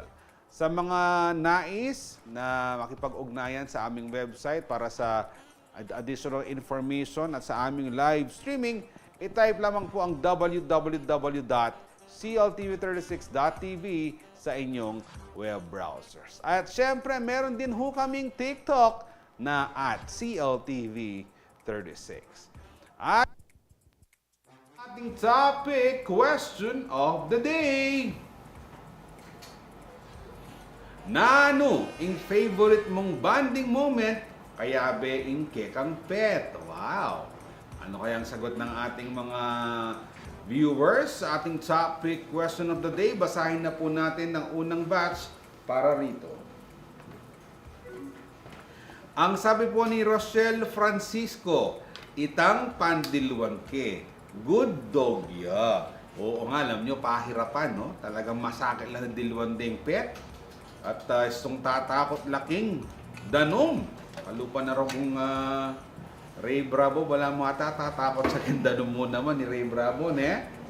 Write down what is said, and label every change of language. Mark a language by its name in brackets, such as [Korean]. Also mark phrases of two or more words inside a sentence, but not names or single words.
[Filipino] Sa mga nais na makipag-ugnayan sa aming website para sa [English] additional information [Filipino] at sa aming [English] live streaming, [Filipino] i-type lamang po ang www.cltv36.tv sa inyong [English] web browsers. [Filipino] At syempre, meron din ho kaming TikTok na at CLTV36. At ating [English] topic, question of the day. [Pampanga] Nano ang favorite mong [English] bonding moment [Pampanga] kaya being kekang pet? [Filipino] Wow! Ano kayang sagot ng ating mga viewers sa ating [English] topic question of the day? [Filipino] Basahin na po natin ang unang batch para rito. Ang sabi po ni Rochelle Francisco, [Pampanga] itang pandilwan ke. [English] Good dog ya. [Filipino] Oo nga, alam nyo, pahirapan, no? Talagang masakit lang ng dilwan ding pet. [Pampanga] At itong tatakot laking danom. Kalupa na raw kung Ray Bravo, wala mo ata tatakot sa danom mo naman ni Ray Bravo, ne?